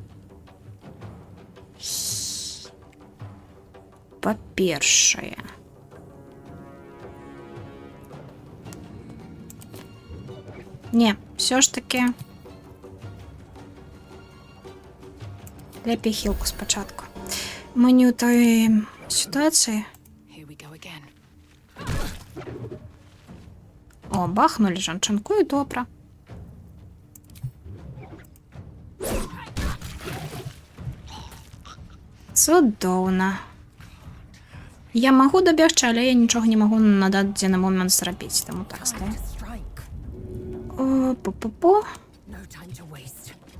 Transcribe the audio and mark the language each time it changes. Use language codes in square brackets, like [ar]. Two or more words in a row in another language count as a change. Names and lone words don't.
[be] Не, все ж таки лепей хілку спачатку. Мы не ў той сітуацыі. [en] Here we go again. [be] О, бахнули жанчынку і добра. Цудоўна. Я магу дабегчы, але я нічога не магу на дадзены момент зрабіць, таму так стае. О, пу-пу-пу. [en] No time to waste.